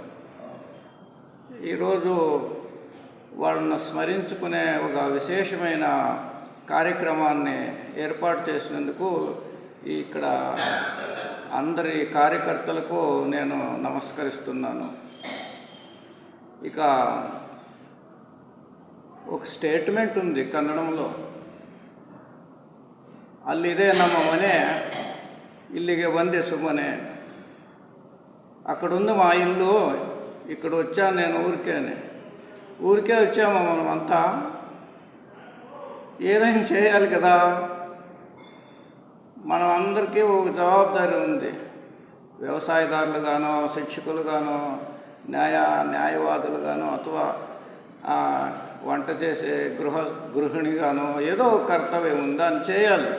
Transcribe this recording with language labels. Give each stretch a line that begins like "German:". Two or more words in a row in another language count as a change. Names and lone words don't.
Telugu: ఈరోజు వాళ్ళను స్మరించుకునే ఒక విశేషమైన కార్యక్రమాన్ని ఏర్పాటు చేసినందుకు ఇక్కడ అందరి కార్యకర్తలకు నేను నమస్కరిస్తున్నాను. ఇక ఒక స్టేట్మెంట్ ఉంది కన్నడంలో,
Kannada: ಅಲ್ಲಿದೆ ನಮ್ಮ ಮನೆ ಇಲ್ಲಿಗೆ ಬಂದೆ ಸುಮ್ಮನೆ.
Telugu: అక్కడుంది మా ఇల్లు, ఇక్కడ వచ్చాను నేను ఊరికే వచ్చాము మనమంతా. ఏదైనా చేయాలి కదా, మనం అందరికీ ఒక జవాబుదారీ ఉంది. వ్యవసాయదారులుగానో, శిక్షకులుగానో, న్యాయవాదులుగానో, అథవా వంట చేసే గృహిణిగానో ఏదో ఒక కర్తవ్యం ఉంది, దాన్ని చేయాలి.